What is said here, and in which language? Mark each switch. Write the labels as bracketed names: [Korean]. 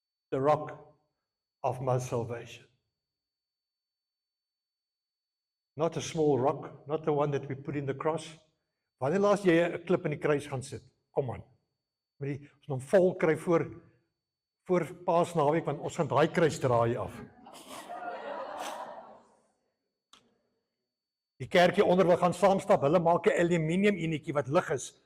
[English] The rock of my salvation. Not a small rock, not the one that we put in the cross. [Afrikaans] Wanneer laas jy 'n klip in die kruis gaan sit? Kom aan. Met die ons hom vol kry voor Paasnaweek, want ons gaan daai kruis draai af. Die kerkie onder wil gaan saamstap, hulle maak 'n aluminium enetjie wat lig is.